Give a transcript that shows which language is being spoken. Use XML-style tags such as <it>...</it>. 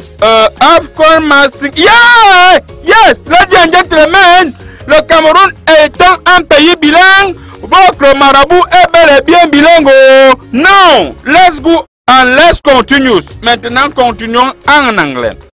<fr>AFCON Massing.</fr> <en>Yeah! Yes! Ladies and gentlemen,</en> <fr>le Cameroun étant un pays bilingue, votre marabout est bel et bien bilingue. Non!</fr> <en>Let's go and let's continue.</en> <fr>Maintenant, continuons en anglais.</fr>